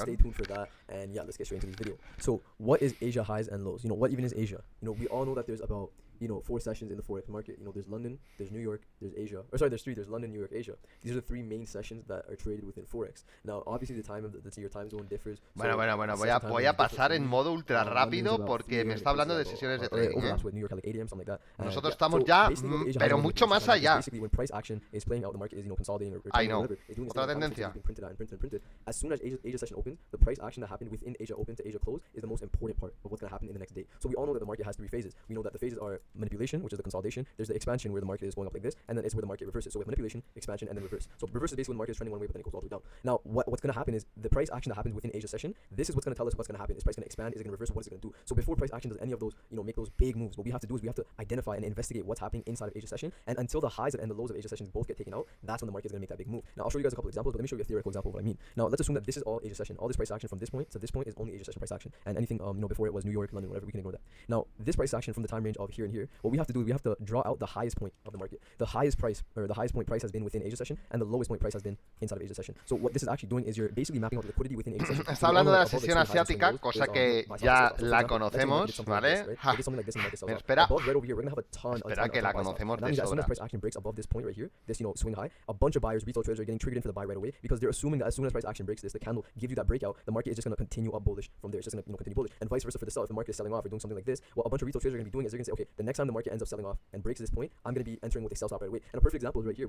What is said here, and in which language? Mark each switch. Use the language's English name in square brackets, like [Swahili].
[English] stay tuned for that. And yeah, let's get straight into this video. So, what is Asia highs and lows? What even is Asia? We all know that there's about 4 sessions in the Forex market. There's London, there's New York, there's Asia. Or sorry, there's 3. There's London, New York, Asia. These are the 3 main sessions that are traded within Forex. Now, obviously, the time of your time zone differs. [Spanish] Bueno, voy a pasar en modo ultra rápido porque me está hablando de sesiones de trading, ¿eh? [English] With New York at like 8 a.m., something like that. [Spanish] Nosotros estamos ya, pero mucho más allá. [English] Basically, when price action is playing out, the market is consolidating or I know. whatever. It's doing [Spanish] Otra tendencia. [English] being printed out and printed and printed. As soon as Asia session opens, the price action that happened within Asia open to Asia close is the most important part of what's going to happen in the next day. So we all know that the market has 3 phases. We know that the phases are manipulation, which is the consolidation. There's the expansion where the market is going up like this, and then it's where the market reverses. So we have manipulation, expansion, and then reverse. So reverse is basically when the market is trending one way, but then it goes all the way down. Now, what's going to happen is the price action that happens within Asia session. This is what's going to tell us what's going to happen. Is price going to expand? Is it going to reverse? What is it going to do? So before price action does any of those, make those big moves, what we have to do is we have to identify and investigate what's happening inside of Asia session. And until the highs and the lows of Asia sessions both get taken out, that's when the market is going to make that big move. Now, I'll show you guys a couple examples, but let me show you a theoretical example of what I mean. Now, let's assume that this is all Asia session. All this price action from this point to this point is only Asia session price action, and anything before it was New York, London, whatever, we can ignore that. Now, this price action from the time range of here and here, what we have to do is we have to draw out the highest point of the market. The highest price or the highest point price has been within Asia session, and the lowest point price has been inside of Asia session. So what this is actually doing is you're basically mapping out the liquidity within Asia session. [Spanish] Está hablando de la sesión asiática, cosa que ya la conocemos, ¿vale? Ja. Espera, espera que la conocemos de [English] As soon [Spanish] sobra. [English] as price action breaks above this point right here, this swing high, a bunch of buyers, retail traders are getting triggered in for the buy right away because they're assuming that as soon as price action breaks this, the candle gives you that breakout, the market is just going to continue up bullish from there. It's just going to continue bullish, and vice versa for the sell. If the market is selling off or doing something like this, what a bunch of retail traders are going to be doing is they're going to say, okay, the next time the market ends up selling off and breaks this point, I'm going to be entering with a sell stop right away. And a perfect example is right here.